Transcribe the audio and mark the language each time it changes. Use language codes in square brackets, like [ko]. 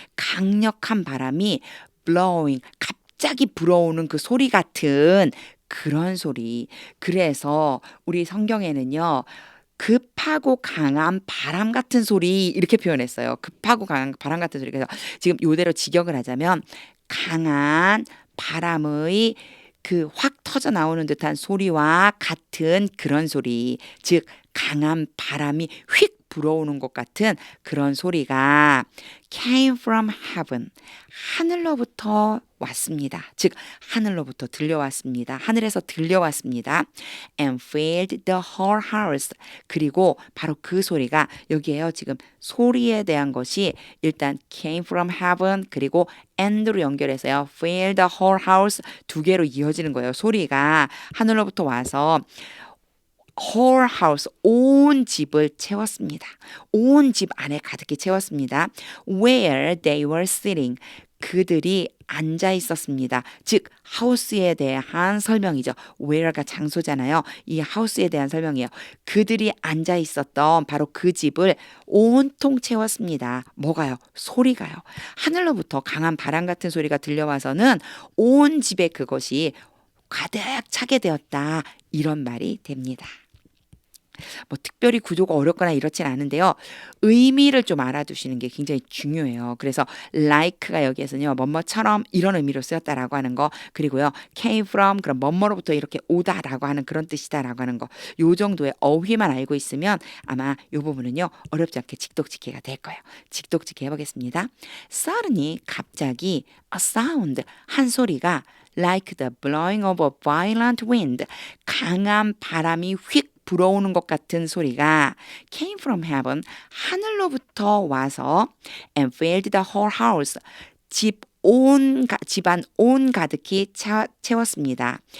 [ko] 강력한 바람이 blowing 갑자기 불어오는 그 소리 같은 그런 소리. 그래서 우리 성경에는요. 급하고 강한 바람 같은 소리 이렇게 표현했어요. 급하고 강한 바람 같은 소리. 그래서 지금 이대로 직역을 하자면 강한 바람의 그 확 터져 나오는 듯한 소리와 같은 그런 소리. 즉 강한 바람이 휙 불어오는 것 같은 그런 소리가 [en] came from heaven. [ko] 하늘로부터 왔습니다. 즉 하늘로부터 들려왔습니다. 하늘에서 들려왔습니다. [en] And filled the whole house. [ko] 그리고 바로 그 소리가 여기에요. 지금 소리에 대한 것이 일단 [en] came from heaven [ko] 그리고 and로 연결해서요. [en] filled the whole house [ko] 두 개로 이어지는 거예요. 소리가 하늘로부터 와서 whole house 온 집을 채웠습니다. 온 집 안에 가득히 채웠습니다. [en] Where they were sitting [ko] 그들이 앉아 있었습니다. 즉 하우스에 대한 설명이죠. where가 장소잖아요. 이 하우스에 대한 설명이에요. 그들이 앉아 있었던 바로 그 집을 온통 채웠습니다. 뭐가요? 소리가요. 하늘로부터 강한 바람 같은 소리가 들려와서는 온 집에 그것이 가득 차게 되었다. 이런 말이 됩니다. 뭐 특별히 구조가 어렵거나 이렇진 않은데요. 의미를 좀 알아두시는 게 굉장히 중요해요. 그래서 like가 여기에서는요. 뭐뭐처럼 이런 의미로 쓰였다라고 하는 거 그리고요. came from 그럼 뭐뭐로부터 이렇게 오다라고 하는 그런 뜻이다라고 하는 거 요 정도의 어휘만 알고 있으면 아마 요 부분은요. 어렵지 않게 직독직해가 될 거예요. 직독직해 해보겠습니다. [en] Suddenly 갑자기 a sound 한 소리가 like the blowing of a violent wind [ko] 강한 바람이 휙 불어오는 것 [en] 같은 소리가 came from heaven [ko] 하늘로부터 와서 [en] and filled the whole house [ko] 집안 온 가득히 채웠습니다.